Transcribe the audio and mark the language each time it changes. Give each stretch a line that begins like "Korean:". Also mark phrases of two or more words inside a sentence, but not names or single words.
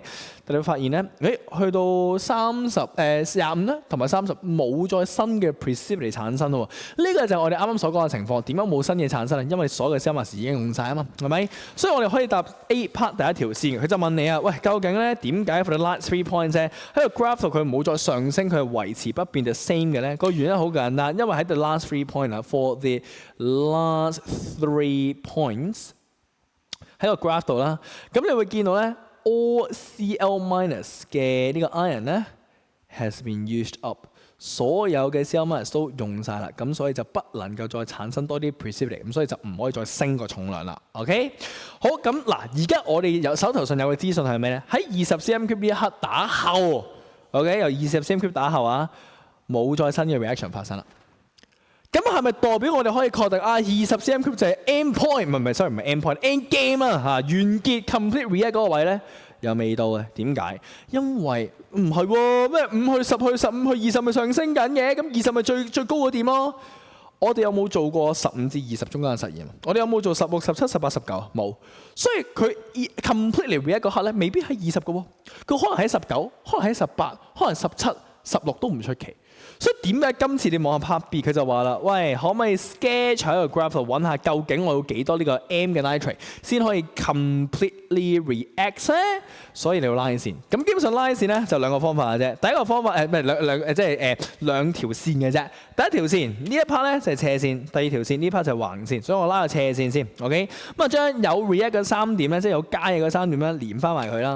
Cantonese: 但你會發現咧，去到25咧，同埋30冇再新嘅 precipitate 產生咯喎。呢個就係我哋啱啱所講嘅情況。點解冇新嘢產生啊？因為所有嘅
English: CL minus
Cantonese: 已經用晒啊嘛，係咪？所以我哋可以答
English: A part
Cantonese: 第一條線，佢就問你啊，喂，究竟咧點解
English: for the last 3 points
Cantonese: 咧喺個 graph 度佢冇再上升，佢係維持不變就 same 嘅咧？個原因好簡單，因為喺
English: the last 3 point
Cantonese: 啊 ，
English: for the last 3 points
Cantonese: 喺個 graph 度啦，咁你會見到咧
English: all CL minus
Cantonese: 嘅呢個 ion 咧
English: has been used up，
Cantonese: 所有嘅
English: CL minus
Cantonese: 都用晒啦，咁所以就不能夠再產生多啲 precipitate， 咁所以就唔可以再升個重量啦。OK， 好，咁嗱，而家我哋有手頭上有嘅資訊係咩咧？喺20
English: cm cube
Cantonese: 呢一刻打後 ，OK， 由20
English: cm cube
Cantonese: 打後啊，冇再新嘅 reaction 發生啦。咁係咪代表我哋可以確定20
English: cm cube
Cantonese: 就係
English: end point？
Cantonese: 唔係 sorry， 唔係
English: end point， end game
Cantonese: 啊完結
English: complete react
Cantonese: 嗰個位咧又未到嘅。點解？因為唔係喎，咩5去10去15去20咪上升緊嘅，咁20咪最高嗰點咯。我哋有冇做過15至20中間嘅實驗？我哋有冇做16、17、18、19？冇。所以佢
English: completely react
Cantonese: 嗰刻咧，未必係20嘅喎，佢可能喺19，可能喺18，可能17、16都唔出奇。所以點解今次你望下
English: part B
Cantonese: 佢就話啦，喂，可唔可以 sketch 喺個 graph 度揾下究竟我要幾多呢個 m 嘅 nitrate 先可以
English: completely react
Cantonese: 咧？所以你要拉線。咁基本上拉線咧就兩個方法嘅啫。第一個方法唔係即係兩條線嘅啫。第一條線呢一 part 咧就係斜線，第二條線呢 part 就係橫線。所以我拉個斜線先 ，OK。咁啊將有 react 嘅3點咧，即係有加嘢嘅3點咧連翻埋佢啦。